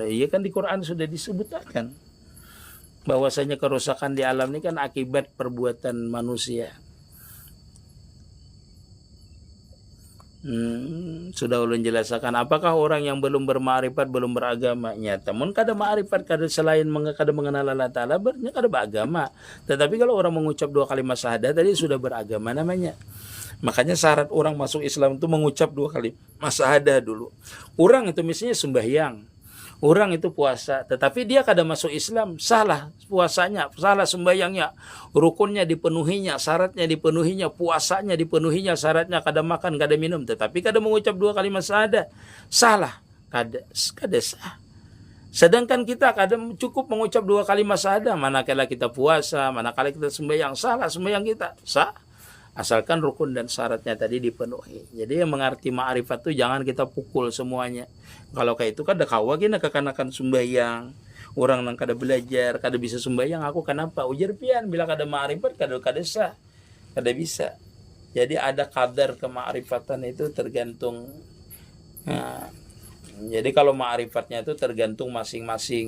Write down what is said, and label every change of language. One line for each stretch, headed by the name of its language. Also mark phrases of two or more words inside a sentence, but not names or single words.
Indonesian: Iya kan di Quran sudah disebutkan bahwasanya kerusakan di alam ini kan akibat perbuatan manusia. Sudah ulun jelaskan apakah orang yang belum berma'rifat belum beragama nyata mun kada ma'rifat kada selain kada mengenal Allah Ta'ala berarti kada beragama. Tetapi kalau orang mengucap 2 kalimat syahadat tadi sudah beragama namanya. Makanya syarat orang masuk Islam itu mengucap 2 kali syahadah dulu. Orang itu misalnya sembahyang, orang itu puasa, tetapi dia kada masuk Islam, salah puasanya, salah sembahyangnya, rukunnya dipenuhinya, syaratnya dipenuhinya, puasanya dipenuhinya, syaratnya kada makan, kada minum, tetapi kada mengucap 2 kalimat syahadah, salah, kada sah. Sedangkan kita kadang cukup mengucap 2 kalimat syahadah, manakala kita puasa, manakala kita sembahyang, salah sembahyang kita, sah. asalkan rukun dan syaratnya tadi dipenuhi. Jadi yang mengerti ma'rifat itu jangan kita pukul semuanya.
Banjar: Kalau kayak itu kada kawa gina kekanakan sembahyang.
Indonesian: Orang nang kada belajar, kada bisa sembahyang, aku kenapa?
Banjar: Ujar pian bila kada ma'rifat kada sah.
Indonesian: Kada bisa. Jadi ada kadar kemakrifatan itu tergantung. Nah, jadi kalau ma'rifatnya itu tergantung masing-masing.